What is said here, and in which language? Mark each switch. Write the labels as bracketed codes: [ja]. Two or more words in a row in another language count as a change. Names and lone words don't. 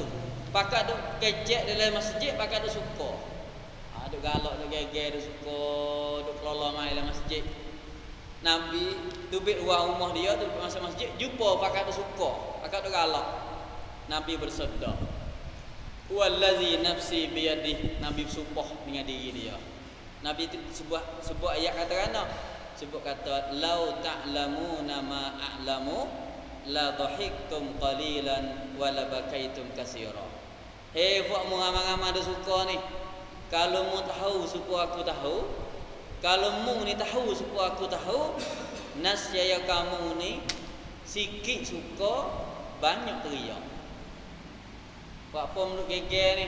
[ms] Pakat duk kecek dalam masjid, pakat duk suka. Duk galak, duk geger, duk suka, duk kelolo mai dalam masjid. Nabi tubik luar rumah dia, tubik masa masjid, jumpa pakat duk suka, pakat duk galak. Nabi bersabda, [ar] والذي نفسي بيده. [ms] Nabi bersumpah dengan diri dia. Nabi itu sebuah ayat kata kana, sebut kata [ar] لو تعلمون ما أعلم لضحكتم قليلا ولبكيتم كثيرا. [ms] Hei buat mu ramai-ramai ada suka ni. Kalau mu tahu supaya aku tahu, kalau mu ni tahu supaya aku tahu, nascaya kamu ni sikit suka, banyak teriak. Buat apa mu geger ni?